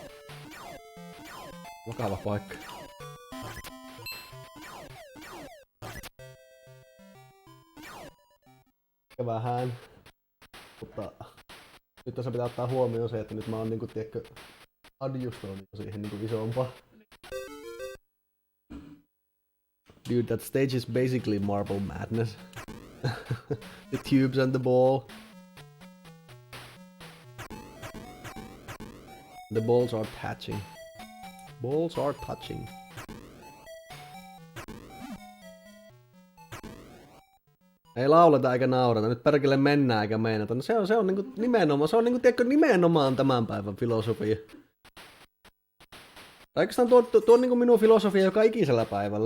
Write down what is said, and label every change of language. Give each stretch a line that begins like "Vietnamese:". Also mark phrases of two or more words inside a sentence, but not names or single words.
Finnish: Vakava paikka. Vähän. Mutta nyt tässä pitää ottaa huomioon se, että nyt mä oon niinku tiedätkö adjustoinut siihen niinku isompaa.
English: Dude, that stage is basically Marble Madness. The tubes and the ball. The balls are touching. Balls are touching.
Finnish: Ei lauleta eikä naurata, nyt perkele mennään eikä meinata. No se on niinku nimenomaan, se on niinku tiedätkö nimenomaan tämän päivän filosofia. Tai oikeastaan tuo on niinku minun filosofia joka ikisellä päivällä.